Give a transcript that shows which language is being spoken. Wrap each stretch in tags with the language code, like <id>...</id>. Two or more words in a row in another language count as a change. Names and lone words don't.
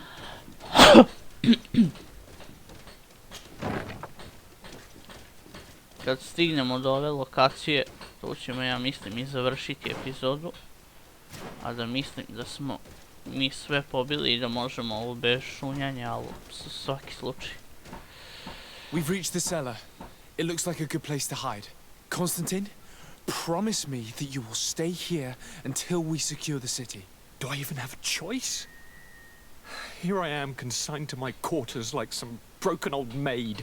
<sr>Kad stignemo do ove lokacije, to ćemo, ja mislim, i završiti epizodu. A da mislim da smo mi sve pobili i da možemo ovo bez šunjanja, ali za svaki slučaj.</sr> <en>We've reached the cellar. It looks like a good place to hide. Constantine, promise me that you will stay here until we secure the city. Do I even have a choice? Here I am, consigned to my quarters like some broken old maid.</en>